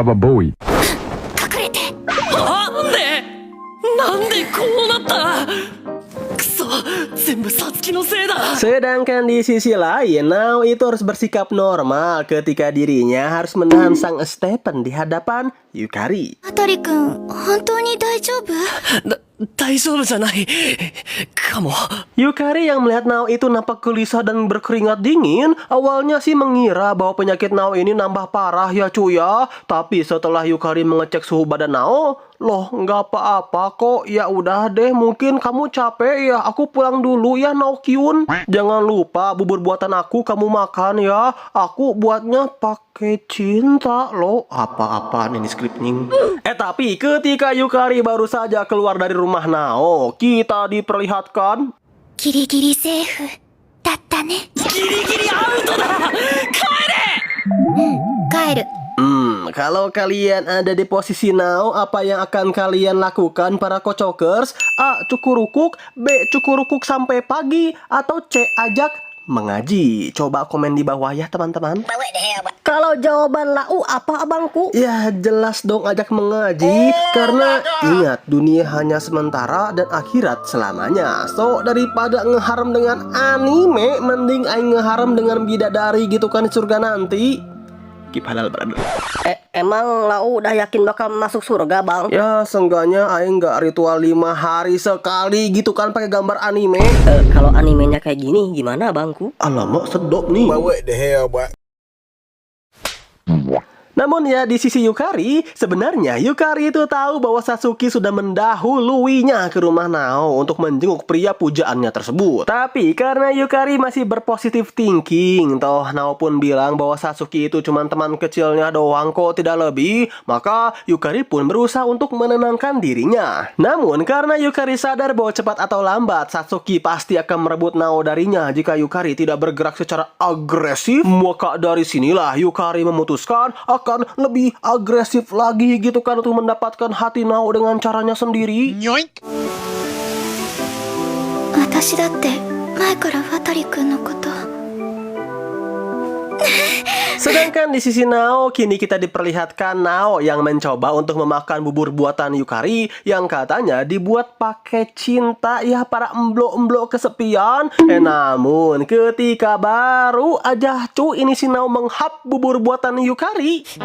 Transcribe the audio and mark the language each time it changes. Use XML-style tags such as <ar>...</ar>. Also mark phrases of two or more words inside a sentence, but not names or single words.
<id>Baba Boy. Sedangkan di sisi lain, Nao itu harus bersikap normal ketika dirinya harus menahan sang Stephen di hadapan Yukari.</id> <ja>あたりくん、本当に大丈夫？大丈夫じゃないかも。</ja> <id>Yukari yang melihat Nao itu nampak gelisah dan berkeringat dingin, awalnya sih mengira bahwa penyakit Nao ini nambah parah ya cuy ya. Tapi setelah Yukari mengecek suhu badan Nao, loh nggak apa-apa kok. Ya udah deh, mungkin kamu capek ya. Aku pulang dulu ya Naokyun. Jangan lupa bubur buatan aku kamu makan ya. Aku buatnya pakai cinta loh. Apa-apaan ini skripnya. Tapi ketika Yukari baru saja keluar dari rumah Nao, kita diperlihatkan</id> <ja>ギリギリセーフだったね。ギリギリアウトだ。帰る。</ja> <id>kalau kalian ada di posisi Nao, apa yang akan kalian lakukan para kocokers? A. Cukurukuk, B. Cukurukuk sampai pagi, atau C. Ajak mengaji. Coba komen di bawah ya teman-teman. Kalau jawaban lau apa abangku? Ya jelas dong ajak mengaji. Karena ingat, dunia hanya sementara dan akhirat selamanya. So daripada ngeharam dengan anime, mending aing ngeharam dengan bidadari gitu kan di surga nanti.</id> <en>Keep halal brother.</en> <id>Emang lau udah yakin bakal masuk surga bang? Ya seenggaknya aing nggak ritual 5 hari sekali gitu kan pakai gambar anime. Kalau animenya kayak gini gimana bangku? Alamak sedap nih.</id> <en>What the hell, boy?</en> <id>Namun ya di sisi Yukari, sebenarnya Yukari itu tahu bahwa Satsuki sudah mendahuluinya ke rumah Nao untuk menjenguk pria pujaannya tersebut. Tapi karena Yukari masih berpositif thinking, toh Nao pun bilang bahwa Satsuki itu cuma teman kecilnya doang kok tidak lebih, maka Yukari pun berusaha untuk menenangkan dirinya. Namun karena Yukari sadar bahwa cepat atau lambat Satsuki pasti akan merebut Nao darinya jika Yukari tidak bergerak secara agresif, maka dari sinilah Yukari memutuskan akan lebih agresif lagi gitu kan untuk mendapatkan hati Nao dengan caranya sendiri.</id> <ja>私だって前から渡くんのこと。</ja> <id>Sedangkan di sisi Nao, kini kita diperlihatkan Nao yang mencoba untuk memakan bubur buatan Yukari yang katanya dibuat pakai cinta ya para emblo-emblo kesepian. Namun ketika baru aja ini si Nao menghap bubur buatan Yukari.</id>